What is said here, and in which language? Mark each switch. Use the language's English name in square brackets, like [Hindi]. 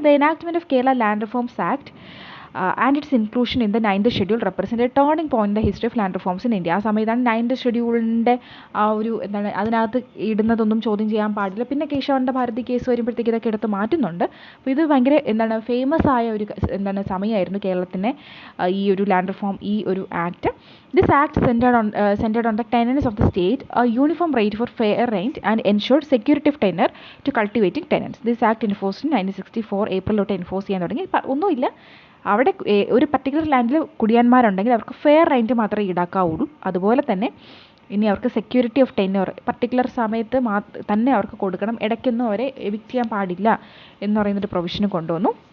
[English] The enactment of Kerala land reforms act and its inclusion in the 9th schedule represent a turning point in the history of land reforms in India. [Malayalam] ആ സമയത്താണ് 9th ഷെഡ്യൂളിൻ്റെ ആ ഒരു എന്താണ് അതിനകത്ത് ഇടുന്നതൊന്നും ചോദ്യം ചെയ്യാൻ പാടില്ല. പിന്നെ കേശവൻ്റെ ഭാരതി കേസ് വരുമ്പോഴത്തേക്ക് ഇതൊക്കെ എടുത്ത് മാറ്റുന്നുണ്ട്. അപ്പോൾ ഇത് ഭയങ്കര എന്താണ് ഫേമസ് ആയ ഒരു എന്താണ് സമയമായിരുന്നു കേരളത്തിൻ്റെ ഈ ഒരു ലാൻഡ് റിഫോം ഈ ഒരു act. [English] This act centered on the tenants of the state, a uniform rate for fair rent and ensured security of tenure to cultivating tenants. This act enforced in 1964 [Malayalam] April തൊട്ട് enforce ചെയ്യാൻ തുടങ്ങി. ഒന്നുമില്ല, അവിടെ ഒരു particular ലാൻഡിൽ കുടിയാന്മാരുണ്ടെങ്കിൽ അവർക്ക് fair rent മാത്രമേ ഈടാക്കാവുള്ളൂ. അതുപോലെ തന്നെ ഇനി അവർക്ക് സെക്യൂരിറ്റി ഓഫ് ടെന്യൂർ പർട്ടിക്കുലർ സമയത്ത് തന്നെ അവർക്ക് കൊടുക്കണം, ഇടയ്ക്കൊന്നും അവരെ എവിക്റ്റ് ചെയ്യാൻ പാടില്ല എന്ന് പറയുന്നൊരു പ്രൊവിഷന് കൊണ്ടുവന്നു.